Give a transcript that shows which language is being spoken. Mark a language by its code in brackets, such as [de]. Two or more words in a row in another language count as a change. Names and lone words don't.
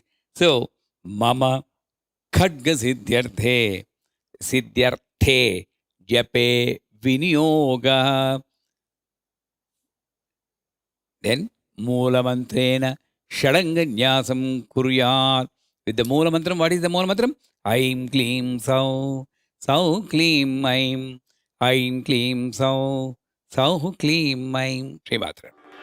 [en] So, [sa] मम खड्ग सिद्ध्यर्थे जपे विनियोगः. Then मूल मन्त्रेण षडङ्गन्यासं कुर्यात्. [en] With the [sa] मूल मन्त्रम्, [en] what is the [sa] मूल मन्त्रम्? ऐं क्लीं सौः। सौः क्लीं ऐं. ऐं क्लीं सौः। सौः क्लीं ऐं। श्रीमात्रे.